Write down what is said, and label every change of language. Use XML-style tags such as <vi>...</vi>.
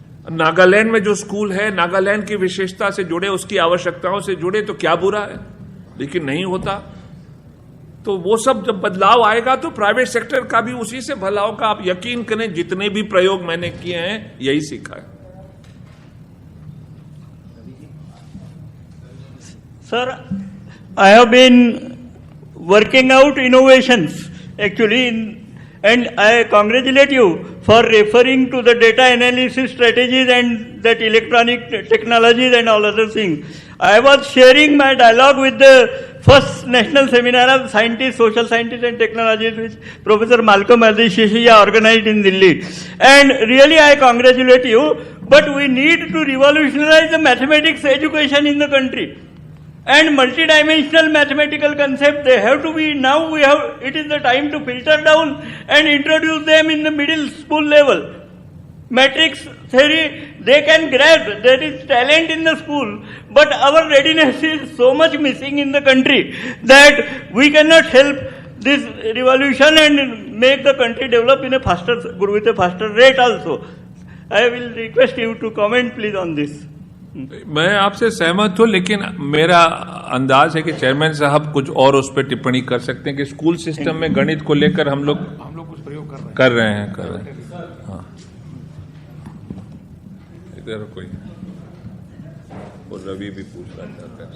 <hi>नागालैंड में जो स्कूल है, नागालैंड की विशेषता से जुड़े, उसकी आवश्यकताओं से जुड़े, तो क्या बुरा है, लेकिन नहीं होता। तो वो सब जब बदलाव आएगा तो प्राइवेट सेक्टर का भी उसी से भला होगा। आप यकीन करें, जितने भी प्रयोग मैंने किए हैं यही सीखा है।</hi> <en>Sir, I have been working out innovations actually, and I congratulate you for referring to the data analysis strategies and that electronic technologies and all other things. I was sharing my dialogue with the first national seminar of scientists, social scientists and technologists, which Professor Malcolm Adishishia organized in Delhi. And really I congratulate you, but we need to revolutionize the mathematics education in the country. And multidimensional mathematical concepts, they have to be, now it is the time to filter down and introduce them in the middle school level. Matrix theory, they can grasp, there is talent in the school, but our readiness is so much missing in the country that we cannot help this revolution and make the country develop in with a faster rate also. I will request you to comment please on this.</en> <hi>मैं आपसे सहमत हूं, लेकिन मेरा अंदाज है कि chairman साहब कुछ और उस पर टिप्पणी कर सकते हैं कि स्कूल सिस्टम में गणित को लेकर हम लोग कुछ प्रयोग कर रहे हैं। हाँ, इधर कोई रवि भी पूछ रहा था।</hi>